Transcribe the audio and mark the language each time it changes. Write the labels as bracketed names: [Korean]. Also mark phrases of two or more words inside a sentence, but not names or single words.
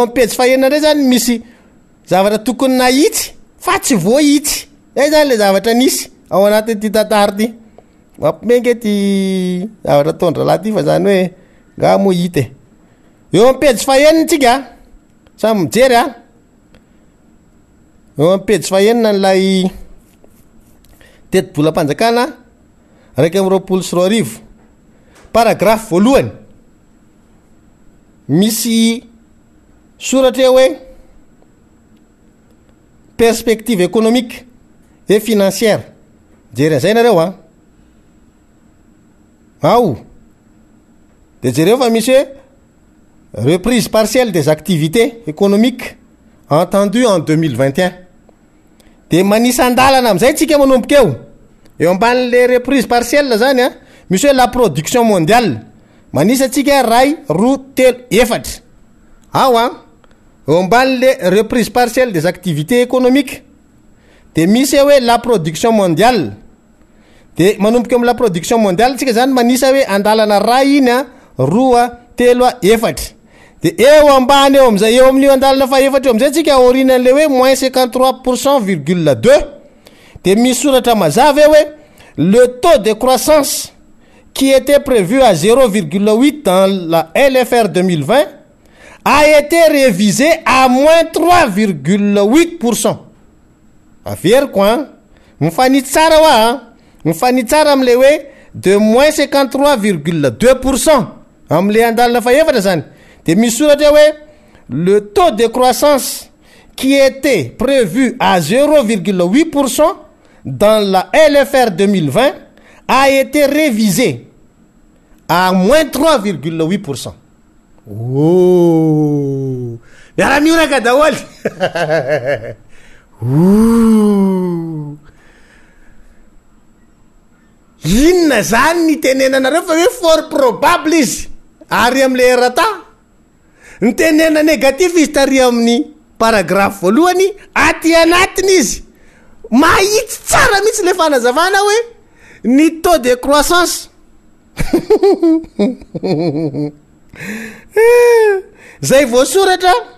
[Malagasy] amin'ny pejy fahaenina ndray zany misy zavatra tokony nahitsy fa tsy voahitsy zay zany le zavatra nisy ao anatin'ity tantara ty mampimenge ty zavatra tondra laha ty fa zany hoe nga mo hita eo amin'ny pejy fahaenina tsika samy mijery eo amin'ny pejy fahaenina n'lay teti-bola-panjakana raiky amin'ny 24 paragraphe voalohany misy soratra hoe [French] perspective économique et financière [Malagasy] jery an'izay nareo de jereo fa misy hoe [French] reprise partielle des activités économiques entendues en 2021 [Malagasy] de manisa andalana am'izay tsika manomboka eo amban'le [French] reprise partielle [Malagasy] zany misy hoe [French] la production mondiale [Malagasy] manisa tsika ray roa telo efatra eo amban'le [French] reprise partielle des activités économiques [Malagasy] de misy hoe [French] la production mondiale [Malagasy] de manomboka amy la [French] production mondiale [Malagasy] tsika zany manisa hoe andalana ray iny roa telo efatra de eo ambany eo am'izay eo amin'io andalana fa efatra eo am'izay tsika aorinan'le hoe moins 53,2 de misy soratra mazava hoe [French] le taux de croissance qui était prévu à 0,8 dans la LFR 2020 a été révisé à moins 3,8%. [Malagasy] Averiko mifanitsy tsara wa mifanitsy tsara am'le hoe [French] de moins 53,2% [Malagasy] am'le andalana fa efatra zany de misy soratra hoe [French] le taux de croissance qui était prévu à 0,8% dans la LFR 2020 a été révisé à moins 3,8%. [Malagasy] Oh, miara-miona ka daholy. Inona zany ny tenenanareo fa hoe [French] fort probable [Malagasy] izy ary am'le erata ny tenena négatif izy tary amin'ny paragraphe voalohany aty anatiny izy mahitsy tsara mihitsy le fanazavana hoe ny [French] taux de croissance [Malagasy] zay voasoratra